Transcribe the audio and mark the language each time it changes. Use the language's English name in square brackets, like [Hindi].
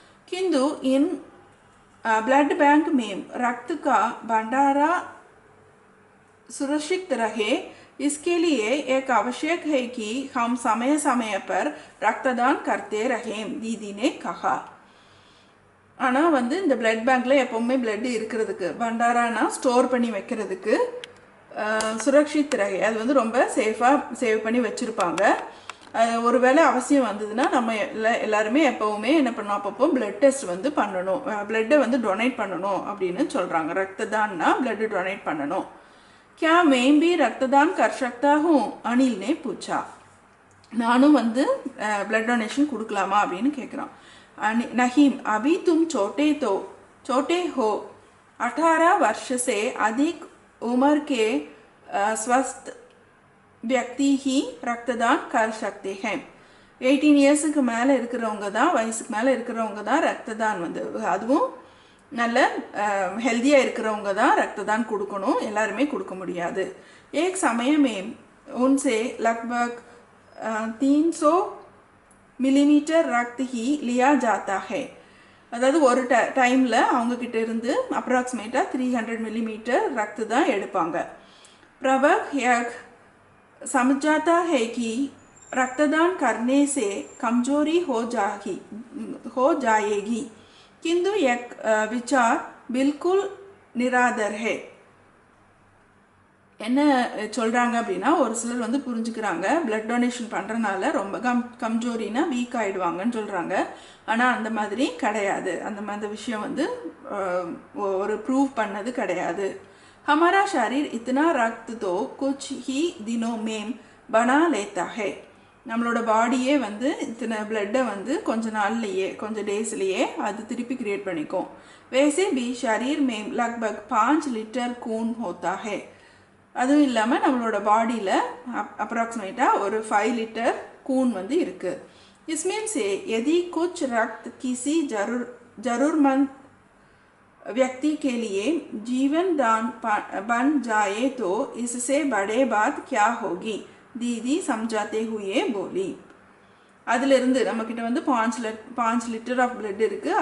[Hindi] किंतु in blood bank में रक्त का भंडारा सुरक्षित रहे, इसके लिए एक आवश्यक है कि हम समय समय पर रक्तदान करते रहें, दीदी ने कहा. [Tamil] ஆனால் இந்த பிளட் பேங்க்கில் எப்போவுமே பிளட்டு இருக்கிறதுக்கு, பண்டாரானா ஸ்டோர் பண்ணி வைக்கிறதுக்கு, [Hindi] சுரக்ஷித் ரகை [Tamil] அது ரொம்ப சேஃபாக சேவ் பண்ணி வச்சுருப்பாங்க. ஒரு வேளை அவசியம் வந்ததுன்னா நம்ம எல்லாருமே எப்போவுமே என்ன பண்ணணும், அப்பப்போ பிளட் டெஸ்ட் பண்ணணும், பிளட்டை டொனேட் பண்ணணும் அப்படின்னு சொல்கிறாங்க. ரத்ததான்னா பிளட்டு டொனேட் பண்ணணும். [Hindi] क्या मैं भी रक्तदान कर सकता हूँ, अनिल ने पूछा. [Tamil] நானும் பிளட் டொனேஷன் கொடுக்கலாமா அப்படின்னு கேட்குறான். [Hindi] नहीं, अभी तुम छोटे हो, 18 वर्ष से अधिक उम्र के स्वस्थ व्यक्ति ही रक्तदान कर सकते हैं. [Tamil] 18 இயர்ஸுக்கு மேலே இருக்கிறவங்க தான், வயசுக்கு மேலே இருக்கிறவங்க தான் ரத்த தானம் வந்து, அதுவும் நல்ல ஹெல்த்தியாக இருக்கிறவங்க தான் ரத்த தானம் கொடுக்கணும், எல்லாருமே கொடுக்க முடியாது. [Hindi] एक समय में उनसे लगभग 300 मिलीमीटर रक्त ही लिया जाता है. [Tamil] அதாவது ஒரு டைமில் அவங்கக்கிட்ட இருந்து அப்ராக்சிமேட்டாக 300 மில்லிமீட்டர் ரத்த தான் எடுப்பாங்க. [Hindi] प्रवक्ता यह समझाता है कि रक्तदान करने से कमजोरी हो जाएगी, किंतु यह विचार बिल्कुल निराधार है. [Tamil] என்ன சொல்கிறாங்க அப்படின்னா, ஒரு சிலர் வந்து புரிஞ்சுக்கிறாங்க பிளட் டொனேஷன் பண்ணுறனால ரொம்ப கம்ஜோரினா வீக் ஆகிடுவாங்கன்னு சொல்கிறாங்க. ஆனால் அந்த மாதிரி கிடையாது, அந்த மாதிரி விஷயம் வந்து ஒரு ப்ரூவ் பண்ணது கிடையாது. [Hindi] हमारा शरीर इतना रक्त तो कुछ ही दिनों में बना लेता है. [Tamil] நம்மளோட பாடியே வந்து இத்தனை பிளட்டை வந்து கொஞ்ச நாள்லையே, கொஞ்சம் டேஸ்லையே அது திருப்பி கிரியேட் பண்ணிக்கும். [Hindi] वैसे भी शरीर में लगभग 5 लीटर खून होता है. [Tamil] அதுவும் இல்லாமல் நம்மளோட பாடியில் அப்ராக்சிமேட்டாக ஒரு 5 லிட்டர் खून வந்து இருக்குது. [Hindi] इसमें से यदि कुछ रक्त किसी जरूरतमंद व्यक्ति के लिए जीवन दान बन जाए तो इससे बड़े बात क्या होगी, दीदी समझाते हुए बोली. [Tamil] அதிலிருந்து நம்மக்கிட்ட வந்து 5 லிட்டர் ஆஃப் பிளட் இருக்குது.